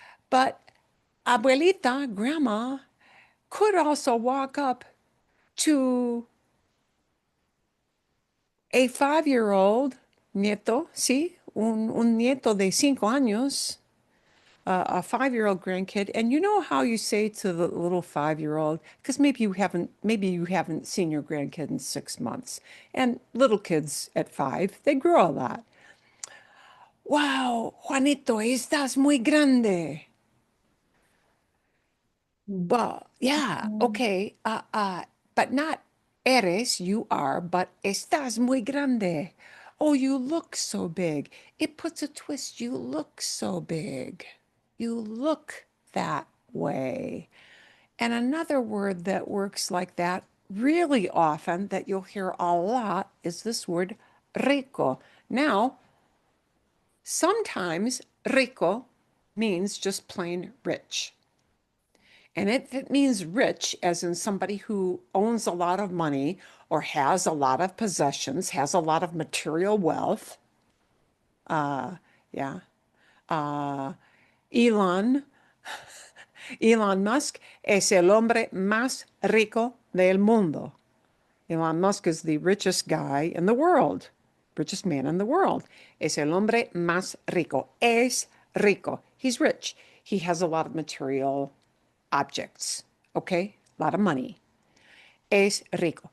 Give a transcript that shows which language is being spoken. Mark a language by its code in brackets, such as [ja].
[en] But abuelita, grandma, could also walk up to a 5-year-old nieto, [es] sí, un nieto de 5 años, [en] a 5-year-old grandkid. And you know how you say to the little 5-year-old, because maybe you haven't seen your grandkid in 6 months. And little kids at 5, they grow a lot. [es] Wow, Juanito, estás muy grande. [en] Well, yeah, okay. But not eres, you are, but [es] estás muy grande. [en] Oh, you look so big. It puts a twist. You look so big. You look that way. And another word that works like that really often, that you'll hear a lot, is this word rico. Now, sometimes rico means just plain rich. And if it means rich, as in somebody who owns a lot of money or has a lot of possessions, has a lot of material wealth, yeah. [es] Uh, Elon, Elon Musk es el hombre más rico del mundo. [en] Elon Musk is the richest guy in the world, richest man in the world. [es] Es el hombre más rico. Es rico. [en] He's rich. He has a lot of material objects, okay? A lot of money. [es] Es rico.